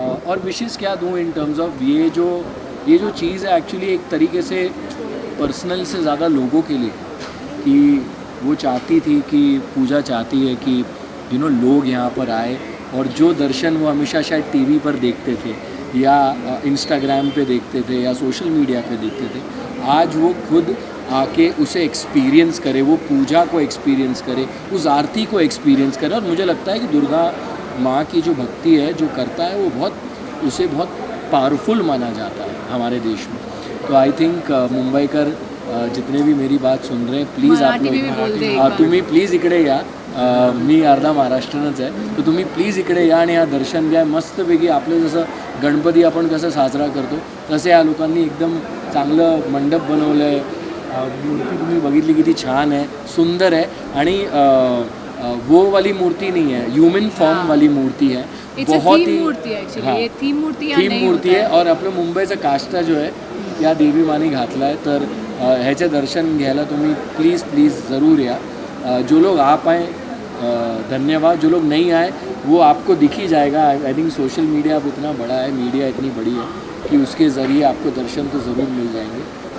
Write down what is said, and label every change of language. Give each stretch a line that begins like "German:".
Hindi: और विशेज़ क्या दूँ इन टर्म्स ऑफ ये जो चीज़ है एक्चुअली एक तरीके से पर्सनल से ज़्यादा लोगों के लिए, कि वो चाहती थी कि पूजा चाहती है कि लोग यहाँ पर आए और जो दर्शन वो हमेशा शायद टीवी पर देखते थे या इंस्टाग्राम पे देखते थे या सोशल मीडिया पे देखते थे, आज वो खुद आके उसे एक्सपीरियंस करे, वो पूजा को एक्सपीरियंस करे, उस आरती को एक्सपीरियंस करे। और मुझे लगता है कि दुर्गा माँ की जो भक्ति है, जो करता है, वो उसे बहुत पावरफुल माना जाता है हमारे देश में। तो आई थिंक मुंबईकर जितने भी मेरी बात सुन रहे हैं, प्लीज आप लोग
Marathi: तुम्ही प्लीज इकडे या, मी अर्धा महाराष्ट्रनच आहे, तर तुम्ही प्लीज इकडे या आणि या दर्शन घ्या। मस्तपैकी आपलं जसं गणपती आपण कसं साजरा करतो तसे या लोकांनी एकदम चांगलं मंडप बनवलं आहे, मूर्ती तुम्ही बघितली किती छान आहे, सुंदर आहे आणि
Hindi: वो वाली मूर्ति नहीं है, ह्यूमन फॉर्म वाली मूर्ति है, बहुत ही थीम मूर्ति है।
Marathi: और आपलं मुंबईचं काष्टा जो आहे या देवी माने घातला आहे, तर ह्याचे दर्शन घ्यायला तुम्ही प्लीज़ ज़रूर या।
Hindi: जो लोग आ पाए धन्यवाद, जो लोग नहीं आए वो आपको दिख ही जाएगा।
English: I think
Hindi: सोशल मीडिया अब इतना बड़ा है, मीडिया इतनी बड़ी है कि उसके ज़रिए आपको दर्शन तो ज़रूर मिल जाएंगे।